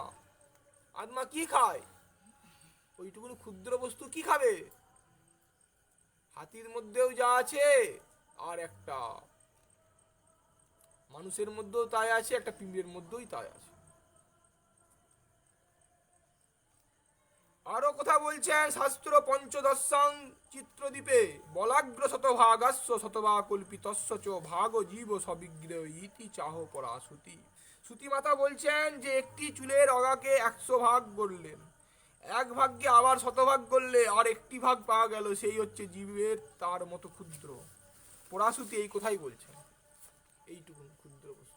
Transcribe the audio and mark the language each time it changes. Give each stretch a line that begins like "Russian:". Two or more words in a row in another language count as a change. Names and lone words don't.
Bangla: আত্মা কি খায়? ওইটুকুনি ক্ষুদ্র বস্তু কি খাবে? হাতির মধ্যেও যা আছে, আর একটা মানুষের মধ্যেও তাই আছে, একটা পিঁপড়ের মধ্যেই তাই আছে। আরো কথা বলছেন শাস্ত্র
Sanskrit: পঞ্চদশাং চিত্রদ্বীপে বলাগ্র শতভাগাস্য শতভা কল্পিতস্য চ ভাগ জীব সবিগ্রহ ইতি চাহ পরা শ্রুতি।
Bangla: শ্রুতি মাতা বলছেন যে একটি চুলের অগাকে 100 ভাগ করলেন, এক ভাগকে আবার শতভাগ করলে আর একটি ভাগ পাওয়া গেল, সেই হচ্ছে জীবের তার মতো ক্ষুদ্র। পরাশ্রুতি এই কথাই বলছেন, এইটুকু ক্ষুদ্র বস্তু।